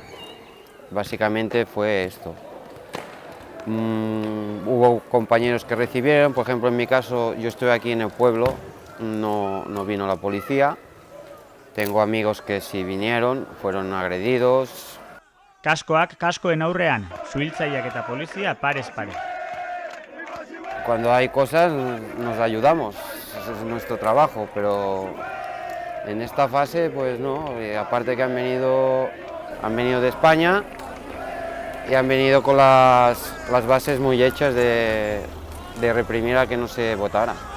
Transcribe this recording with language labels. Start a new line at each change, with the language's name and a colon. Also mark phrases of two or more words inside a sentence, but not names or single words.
Spanish: Básicamente fue esto. Hubo compañeros que recibieron, por ejemplo en mi caso yo estoy aquí en el pueblo, no vino la policía. Tengo amigos que sí vinieron, fueron agredidos.
Basque: Kaskoak kaskoen aurrean, suhiltzaileak eta polizia parez pare.
Spanish: Cuando hay cosas nos ayudamos, eso es nuestro trabajo, pero en esta fase pues no, aparte que han venido de España y han venido con las bases muy hechas de reprimir a que no se votara.